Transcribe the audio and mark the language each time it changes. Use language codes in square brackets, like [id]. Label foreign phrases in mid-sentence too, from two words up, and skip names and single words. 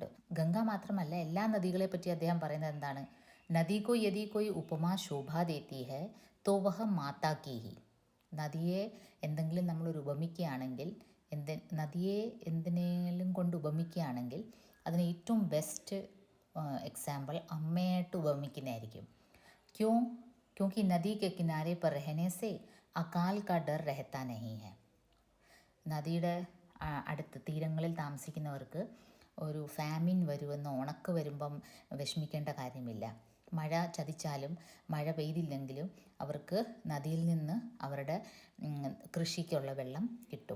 [ml] ഗംഗ മാത്രമല്ല, എല്ലാ നദികളെ പറ്റി അദ്ദേഹം പറയുന്നത് എന്താണ്, [hi] नदी को यदि कोई उपमा शोभा देती है तो वह माता की ही. [ml] നദിയെ എന്തെങ്കിലും നമ്മളൊരു ഉപമിക്കുകയാണെങ്കിൽ, നദിയെ എന്തിനേലും കൊണ്ട് ഉപമിക്കുകയാണെങ്കിൽ അതിന് ഏറ്റവും [en] best example [ml] അമ്മയായിട്ട് ഉപമിക്കുന്നതായിരിക്കും. [hi] क्योंकि नदी के किनारे पर रहने से अकाल का डर रहता नहीं है. [ml] നദിയുടെ അടുത്ത് തീരങ്ങളിൽ താമസിക്കുന്നവർക്ക് ഒരു ഫാമിൻ വരുമെന്നോ ഉണക്ക് വരുമ്പം വിഷമിക്കേണ്ട കാര്യമില്ല. മഴ ചതിച്ചാലും മഴ പെയ്തില്ലെങ്കിലും അവർക്ക് നദിയിൽ നിന്ന് അവരുടെ കൃഷിക്കുള്ള വെള്ളം കിട്ടും.